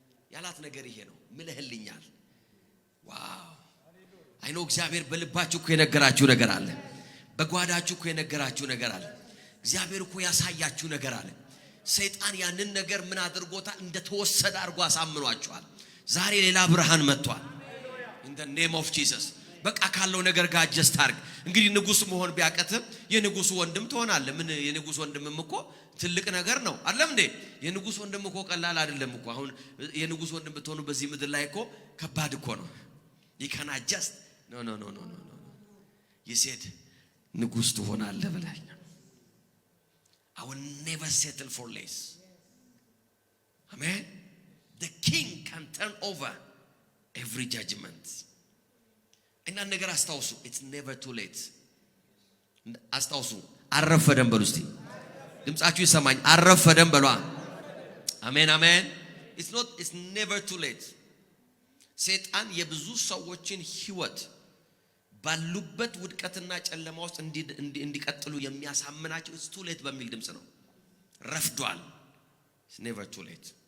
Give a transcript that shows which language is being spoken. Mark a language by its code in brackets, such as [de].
[am] ያላት ነገር ይሄ ነው። ምልህልኛል። ዋው አይ ኖ እግዚአብሔር በልባችሁ እኮ የነገራችሁ ነገር አለ። በጓዳችሁ እኮ የነገራችሁ ነገር አለ። እግዚአብሔር እኮ ያሳያችሁ ነገር አለ። ሰይጣን ያንን ነገር ምን አድርጎታ እንደተወሰደ አድርጎ አሳምኗችኋል። ዛሬ ሌላ ብርሃን መጥቷል። [en] in the name of Jesus. [am] በቃ ካለው ነገር ጋር አጀስት አድርግ። እንግዲህ ንጉስ መሆን ቢያቀትም የንጉስ ወንድም ትሆናለህ። ምን የንጉስ ወንድምም እኮ ትልቅ ነገር ነው አይደለም እንዴ? የንጉስ ወንድም እኮ ቀላል አይደለም እኮ። አሁን የንጉስ ወንድም ብትሆኑ በዚህ ምድር ላይ እኮ ከባድ እኮ ነው። [en] you can adjust. no you said [am] ንጉስ ትሆናለህ ብለኝ [en] I will never settle for less. Amen. The king can turn over every judgment. [am] እና ነገር አስታውሱ, [en] it's never too late. [am] አስታውሱ, አረፈደም በሉ እስቲ ድምጻችሁ ይሰማኝ። አረፈደም በሉ። አሜን አሜን። [en] it's never too late. [am] ሰይጣን የብዙ ሰዎችን ህይወት ባሉበት ውድቀትና ጨለማ ውስጥ እንዲቀጥሉ የሚያሳምናቸው [en] it's too late [am] በሚል ድምጽ ነው። ረፍዷል። [en] It's never too late.